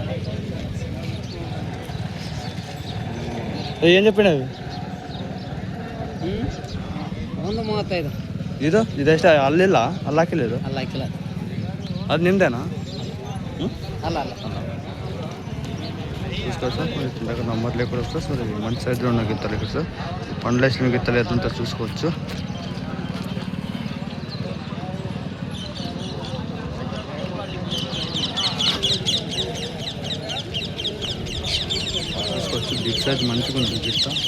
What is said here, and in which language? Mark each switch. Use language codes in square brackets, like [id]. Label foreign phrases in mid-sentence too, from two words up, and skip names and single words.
[te] ఏం చెప్పినవి [kn] ಇದೆಷ್ಟ ಅಲ್ಲಿಲ್ಲ ಅಲ್ಲಿ ಹಾಕಿಲ್ಲ ಇದು ಅದು ನಿಮ್ದೇನಾ [te] చూసుకోవచ్చు సార్. ఇందాక నంబర్ లేకుండా వస్తుంది సార్. మంచి సైజులో ఉన్న గిత్తలు ఇక్కడ సార్. పండ్లు వేసిన గిత్తలు ఎత్తుంటే చూసుకోవచ్చు. [en] big size [te] మంచిగా ఉంటుంది గిత్త.